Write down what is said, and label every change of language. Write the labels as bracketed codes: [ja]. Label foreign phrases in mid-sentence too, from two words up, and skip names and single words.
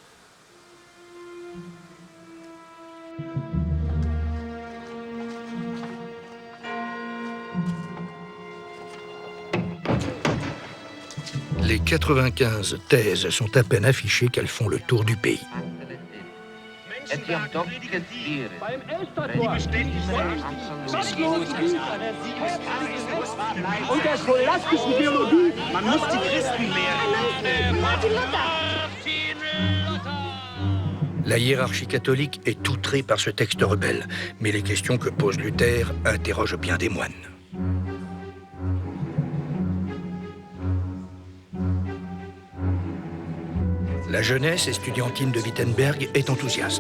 [fr] Les 95 thèses sont à peine affichées qu'elles font le tour du pays. [de] Und der scholastischen Theologie, man muss die Christen [fr] La hiérarchie catholique est outrée par ce texte rebelle, mais les questions que pose Luther interrogent bien des moines. La jeunesse estudiantine de Wittenberg est enthousiaste.